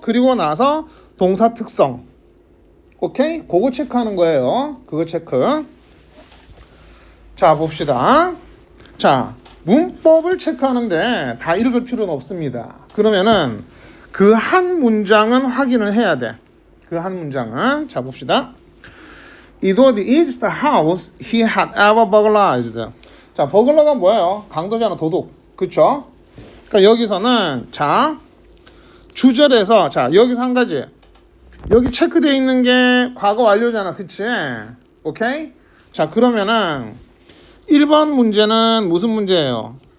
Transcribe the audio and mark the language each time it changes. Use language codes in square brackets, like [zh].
[ko] 그리고 나서 동사 특성. 오케이? 그거 체크하는 거예요. 그거 체크. 자, 봅시다. 자, 문법을 체크하는데 다 읽을 필요는 없습니다. 그러면은 그 한 문장은 확인을 해야 돼. 그 한 문장은. 자, 봅시다. [en] It is the house he had ever burglarized. [ko] 자, 버글러가 뭐예요? 강도잖아, 도둑. 그쵸? 그러니까 여기서는 자, 주절에서 자, 여기서 한 가지. 여기 체크되어 있는 게 과거 완료잖아. 그치? 오케이? 자, 그러면은 1번 문제는 무슨 문제예요?